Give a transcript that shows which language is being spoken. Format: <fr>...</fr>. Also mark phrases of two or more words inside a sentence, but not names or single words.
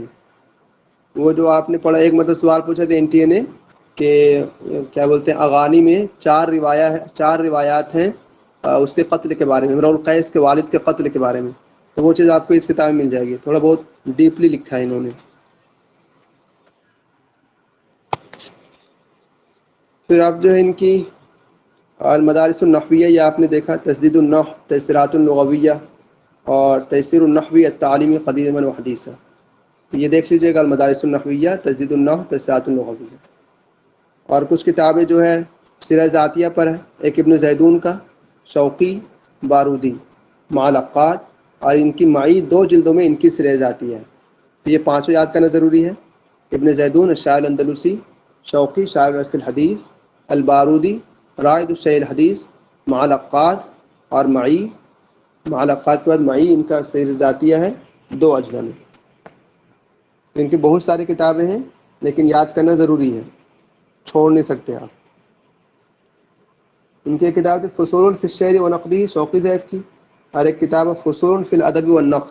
<ur>وہ جو آپ نے پڑھا، ایک مطلب سوال پوچھا تھا این ٹی اے نے کہ کیا بولتے ہیں اغانی میں 4 روایات ہیں اس کے قتل کے بارے میں، امرؤ القیس کے والد کے قتل کے بارے میں، تو وہ چیز آپ کو اس کتاب میں مل جائے گی. تھوڑا بہت ڈیپلی لکھا ہے انہوں نے. پھر آپ جو ہے ان کی المدارس النحویہ، یہ آپ نے دیکھا، تسدید النحو، تیسیرات اللغویہ، اور تیسیر النحوی التعلیمی قدیما و حدیثا. یہ دیکھ لیجیے گا، المدارس النحویہ، تسدید النحو، تیسیرات اللغویہ. اور کچھ کتابیں جو ہے</ur> <ar>سیرہ ذاتیہ</ar> <ur>پر ہے، ایک ابن زیدون کا، شوقی، بارودی، معلقات، اور ان کی معی 2 جلدوں میں ان کی</ur> <ar>سیرہ ذاتیہ</ar> <ur>ہے. تو یہ 5 یاد کرنا ضروری ہے.</ur> <ar>ابن زیدون الشاعر الاندلسی، شوقی شاعر عصر الحدیث، البارودی رائد الشیع الحدیث، معلقات،</ar> <ur>اور معی. معلقات کے بعد معی ان کا</ur> <ar>سیر ذاتیہ</ar> <ur>ہے 2 اجزاء میں. ان کی بہت ساری کتابیں ہیں لیکن یاد کرنا ضروری ہے، چھوڑ نہیں سکتے آپ. ان کی کتاب فصول فی الشعر و نقدہ، شوقی ضیف کی، اور ایک کتاب فصول فی الادب والنقد.</ur>